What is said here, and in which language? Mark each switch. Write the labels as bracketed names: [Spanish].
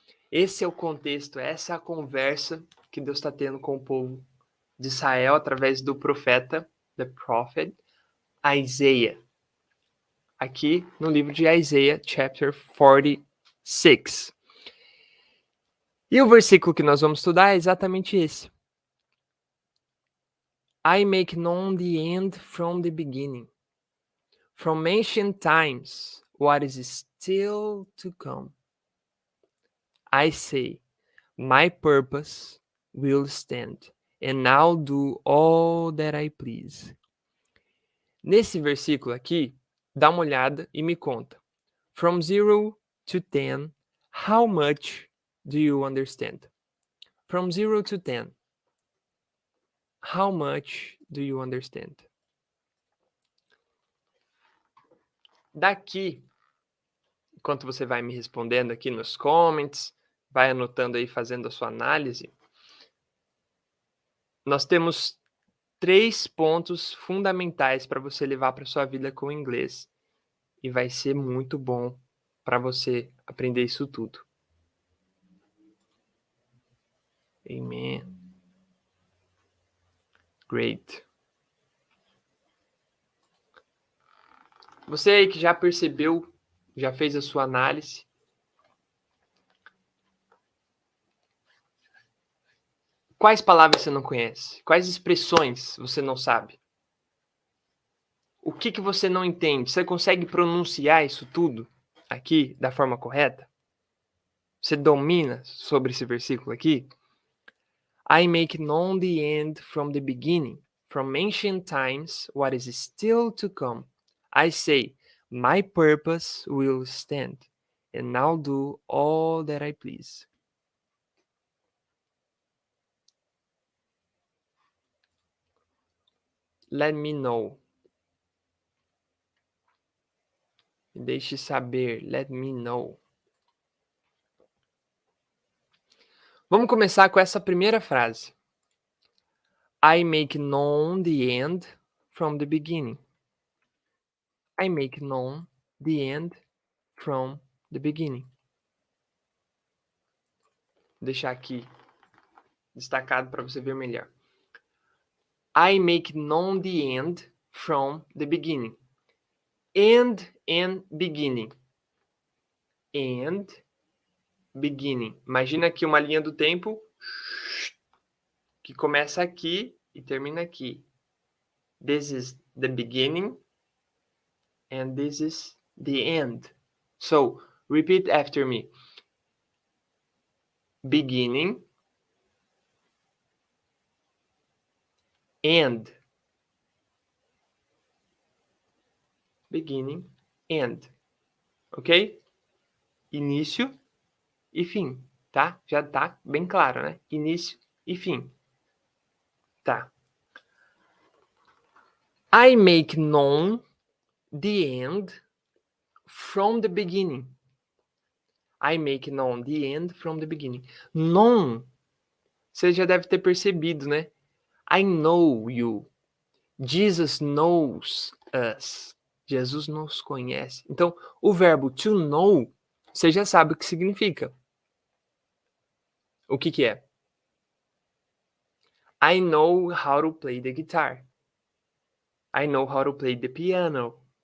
[Portuguese] Esse é o contexto, essa é a conversa que Deus está tendo com o povo de Israel através do profeta, [English] the prophet, [Portuguese] Isaiah. Aqui no livro de Isaiah, [English] chapter 46. [Portuguese] E o versículo que nós vamos estudar é exatamente esse. [English] I make known the end from the beginning. From ancient times, what is still to come. I say, my purpose will stand, and I'll do all that I please. [Portuguese] Nesse versículo aqui, dá uma olhada e me conta. [English] From 0 to 10, how much do you understand? From 0 to 10, how much do you understand? [Portuguese] Daqui, enquanto você vai me respondendo aqui nos comments, vai anotando aí, fazendo a sua análise, nós temos 3 pontos fundamentais para você levar para sua vida com o inglês. E vai ser muito bom para você aprender isso tudo. [English] Amen. Great. [Portuguese] Você aí que já percebeu, já fez a sua análise. Quais palavras você não conhece? Quais expressões você não sabe? O que você não entende? Você consegue pronunciar isso tudo aqui da forma correta? Você domina sobre esse versículo aqui? [English] I make known the end from the beginning. from ancient times what is still to come. I say, my purpose will stand, and I'll do all that I please. Let me know. [Portuguese] Me deixe saber. [English] Let me know. [Portuguese] Vamos começar com essa primeira frase. [English] I make known the end from the beginning. I make known the end from the beginning. [Portuguese] Vou deixar aqui destacado para você ver melhor. [English] I make known the end from the beginning. End and beginning. End, beginning. [Portuguese] Imagina aqui uma linha do tempo que começa aqui e termina aqui. [English] This is the beginning and this is the end. So, repeat after me. Beginning, end. Beginning, end. Ok? [Portuguese] Início e fim, tá? Já tá bem claro, né? Início e fim. Tá. [English] I make known the end from the beginning. I make known the end from the beginning. [Portuguese] Known, você já deve ter percebido, né? [English] I know you. Jesus knows us. [Portuguese] Jesus nos conhece. Então, o verbo to know, você já sabe o que significa. O que que é? [English] I know how to play the guitar. I know how to play the piano.